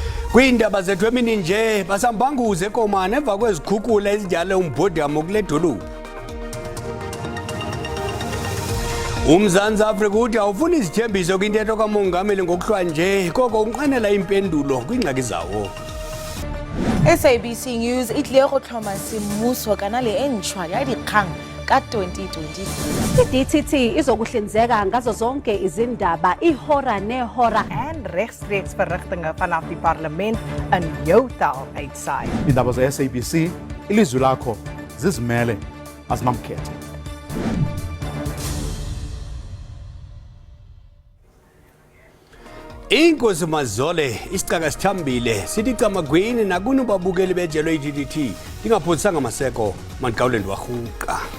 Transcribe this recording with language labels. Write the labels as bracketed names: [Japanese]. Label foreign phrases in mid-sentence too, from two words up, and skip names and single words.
[Xhosa] Kwiindaba zethu emini nje basambanguza eKomani emva kwezikhukula ezinjalo umbhodamo kule dolophu. UMzantsi Afrika uthi awufuni izithembiso kwintetho kamongameli ngokuhlwanje koko unqanela impendulo kwiingxaki zawo. [Tswana] SABC News e tlile go tlhoma semmuso kana le entšhwa ya dikgang ka 2020. [Zulu] I-DTT izokuhlinzeka ngazo zonke izindaba ihora nehora [Afrikaans] en rechtstreeks verrigtinge vanaf die parlement in jou taal uitsaai. [Xhosa] Iindaba ze-SABC, ilizwi lakho, zizimele, azinamkhethe. Inkosi Mazole isicaka sithambile sithi camagwini nakuni babukeli bejelo i-DTT lingapholisanga amaseko manqawuleni warhuqa.